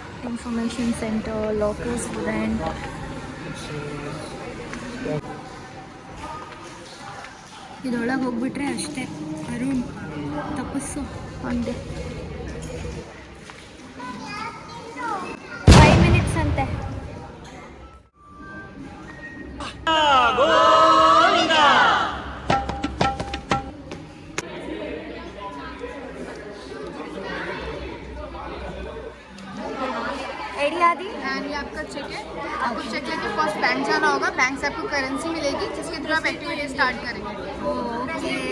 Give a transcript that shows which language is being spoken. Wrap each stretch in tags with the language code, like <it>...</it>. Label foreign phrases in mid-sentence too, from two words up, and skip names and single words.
<en>information center, local student.</en> <kn>ಇದರೊಳಗೆ ಹೋಗ್ಬಿಟ್ರೆ ಅಷ್ಟೇ. ಅರುಣ್ ತಪಸ್ಸು ಒಂದೇ 5 ಮಿನಿಟ್ಸ್ ಅಂತೆ.</kn> <hi>एंड ये आपका चेक है. आपको चेक लेके</hi> <en>first bank</en> <hi>जाना होगा. बैंक से आपको करेंसी मिलेगी जिसके थ्रू आप</hi> <en>activity start</en> <hi>करेंगे. ओके.</hi>